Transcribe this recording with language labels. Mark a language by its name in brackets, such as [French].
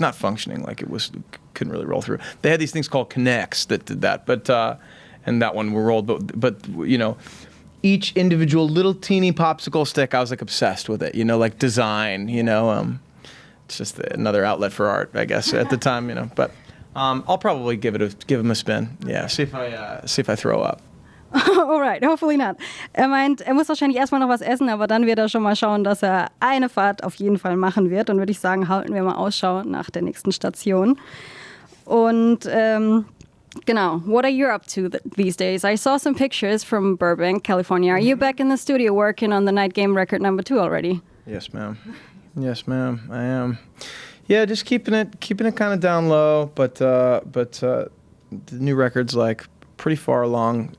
[English] Not functioning, like couldn't really roll through. They had these things called Connects that did that, but and that one were rolled. But you know, each individual little teeny popsicle stick, I was like obsessed with it. You know, like design. You know, it's just another outlet for art, I guess, at the time. You know, but I'll probably give him a spin. Yeah, see if I throw up. Alright, hopefully not. [German] Er meint, er muss wahrscheinlich erstmal noch was essen, aber dann wird er schon mal schauen, dass er eine Fahrt auf jeden Fall machen wird. Und würde ich sagen, halten wir mal Ausschau nach der nächsten Station. Und genau, [English] what are you up to these days? I saw some pictures from Burbank, California. Are you back in the studio working on the Night Game record #2 already? Yes, ma'am. Yes, ma'am. I am. Yeah, just keeping it kind of down low, but the new record's like pretty far along.